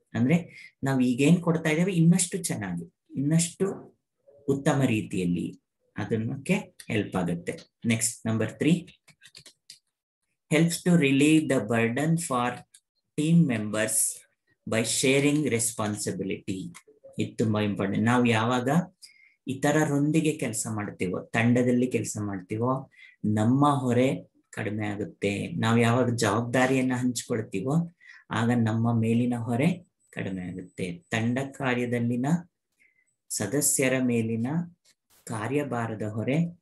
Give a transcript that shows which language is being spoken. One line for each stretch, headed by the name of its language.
Kannada: ಅಂದ್ರೆ ನಾವು ಈಗೇನ್ ಕೊಡ್ತಾ ಇದ್ದೇವೆ ಇನ್ನಷ್ಟು ಚೆನ್ನಾಗಿ, ಇನ್ನಷ್ಟು ಉತ್ತಮ ರೀತಿಯಲ್ಲಿ ಅದಕ್ಕೆ ಹೆಲ್ಪ್ ಆಗುತ್ತೆ.
English: Next, number 3, helps to relieve the burden for team members by sharing responsibility.
Kannada: ಇದು ತುಂಬಾ ಇಂಪಾರ್ಟೆಂಟ್. ನಾವು ಯಾವಾಗ ಇತರರೊಂದಿಗೆ ಕೆಲಸ ಮಾಡ್ತೀವೋ, ತಂಡದಲ್ಲಿ ಕೆಲಸ ಮಾಡ್ತೀವೋ, ನಮ್ಮ ಹೊರೆ ಕಡಿಮೆ ಆಗುತ್ತೆ. ನಾವು ಯಾವಾಗ ಜವಾಬ್ದಾರಿಯನ್ನ ಹಂಚಿಕೊಳ್ತೀವೋ ಆಗ ನಮ್ಮ ಮೇಲಿನ ಹೊರೆ ಕಡಿಮೆ ಆಗುತ್ತೆ. ತಂಡ ಕಾರ್ಯದಲ್ಲಿನ ಸದಸ್ಯರ ಮೇಲಿನ ಕಾರ್ಯಭಾರದ ಹೊರೆ